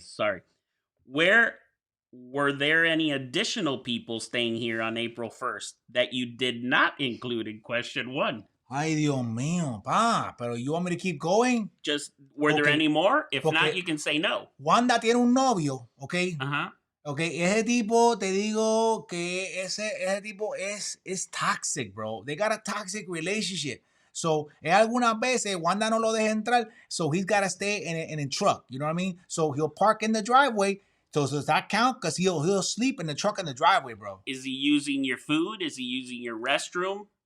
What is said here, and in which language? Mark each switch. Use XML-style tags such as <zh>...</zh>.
<en>Sorry. Were there any additional people staying here on April 1st that you did not include in question 1?</en> <es>Ay, Dios mío, pa. Pero</es> <en>you want me to keep going? Just, were there any more? If not, you can say no.</en> <es>Wanda tiene un novio, ¿ok? Ajá. Ok, ese tipo, te digo que ese tipo es</es> <en>toxic, bro. They got a toxic relationship. So,</en> <es>algunas veces Wanda no lo deja entrar,</es> <en>so he's got to stay in a truck. You know what I mean? So he'll park in the driveway. So does that count? Because he'll sleep in the truck in the driveway, bro. Is he using your food? Is he using your restroom?</en>